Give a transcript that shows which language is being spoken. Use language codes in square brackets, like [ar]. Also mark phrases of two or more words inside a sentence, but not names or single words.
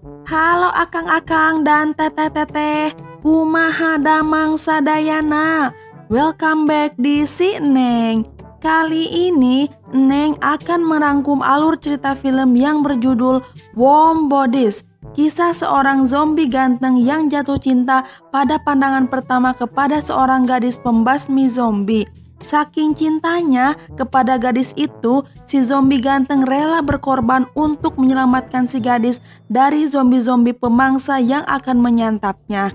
[su] Halo akang-akang dan teteh-teteh, kumaha damang sadayana. [en] Welcome back di Si Neng. [id] Kali ini Neng akan merangkum alur cerita film yang berjudul Warm Bodies. Kisah seorang zombie ganteng yang jatuh cinta pada pandangan pertama kepada seorang gadis pembasmi zombie. Saking cintanya kepada gadis itu, si zombie ganteng rela berkorban untuk menyelamatkan si gadis dari zombie-zombie pemangsa yang akan menyantapnya.